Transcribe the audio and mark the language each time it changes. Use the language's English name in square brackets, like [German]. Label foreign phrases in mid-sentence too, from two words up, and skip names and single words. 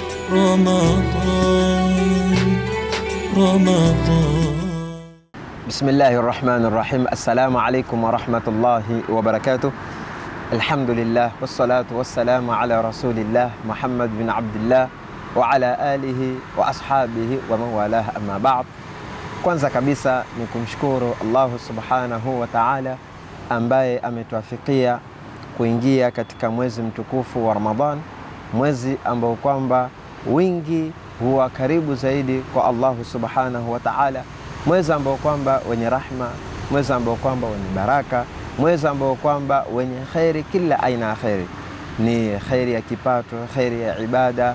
[Arabic] رمضان. بسم الله الرحمن الرحيم. السلام عليكم ورحمة الله وبركاته. الحمد لله والصلاة والسلام على رسول الله محمد بن عبد الله وعلى آله وأصحابه ومن والاه أما بعد. [Swahili] Kwanza kabisa ni kumshukuru Allah [Arabic] سبحانه وتعالى [Swahili] ambaye ametuafikia kuingia katika mwezi mtukufu wa Ramadhan, mwezi ambao kwamba wingi huwa karibu zaidi kwa Allah [Arabic] سبحانه وتعالى, [Swahili] mwezi ambao kwamba wenye rahma, mwezi ambao kwamba wenye baraka, mwezi ambao kwamba wenye khairi, kila aina ya khairi, ni khairi ya kipato, khairi ya ibada.